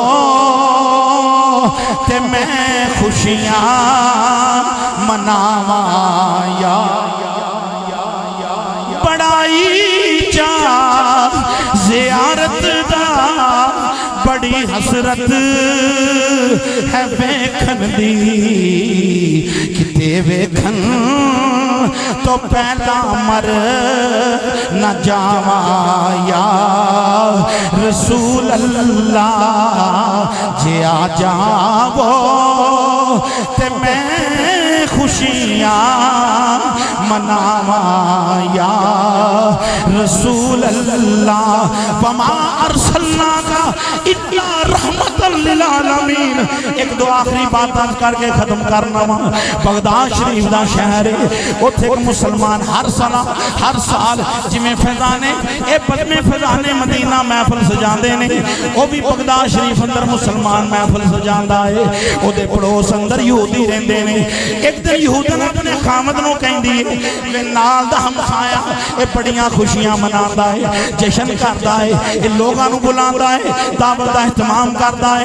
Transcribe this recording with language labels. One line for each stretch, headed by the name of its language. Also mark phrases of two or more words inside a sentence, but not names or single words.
Punjabi: تے میں خوشیاں مناواں یا بڑائی چا زیارت دا بڑی حسرت ہے ویکھن دی، کتے ویکھن توں پہلا مر نہ جاواں
Arabic: یا رسول اللہ.
Punjabi: جے آ جاوو تے میں خوشیاں مناواں
Arabic: یا رسول اللہ. وما أرسلناك إلا رحمة للعالمين.
Punjabi: اک دو آخری بات کر کے ختم کرنا واں. بغداد شریف دا شہر ہے، اوتھے اک مسلمان ہر سال جیویں فیضانِ اے بدمے فیضانِ مدینہ محفل سجاندے نے، او وی بغداد شریف اندر مسلمان محفل سجاندا ہے. اوہدے پڑوس اندر یہودی رہندے نے۔ اک دن یہودن اپنے خاوند نوں کہندی ہے وے نال دا ہمسایہ اے بڑیاں خوشیاں مناندا ہے، جشن کردا ہے، اے لوکاں نوں بلاندا ہے، دعوت دا اہتمام کردا ہے.